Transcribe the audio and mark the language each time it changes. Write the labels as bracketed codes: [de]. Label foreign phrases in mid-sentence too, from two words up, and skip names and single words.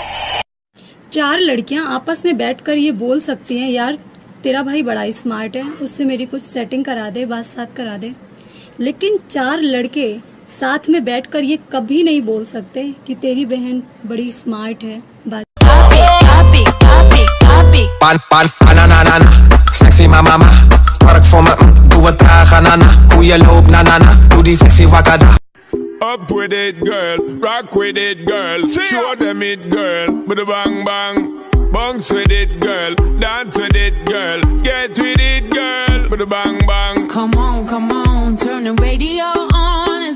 [hi] 4 लड़कियां आपस में बैठकर ये बोल सकती हैं, यार तेरा भाई बड़ा स्मार्ट है, उससे मेरी कुछ सेटिंग करा दे, बात साथ करा दे। लेकिन 4 लड़के साथ में बैठकर ये कभी नहीं बोल सकते कि तेरी बहन बड़ी स्मार्ट है। बात [en] sexy mama, [nl] twerk voor me, doe het traag, nana. Hoe je loopt, nana, doe die sexy wakada. [en] Up with it, girl, rock with it, girl, show them it, girl, with a bang bang. Bounce with it, girl, dance with it, girl, get with it, girl, with a bang bang. Come on, turn the radio on. It's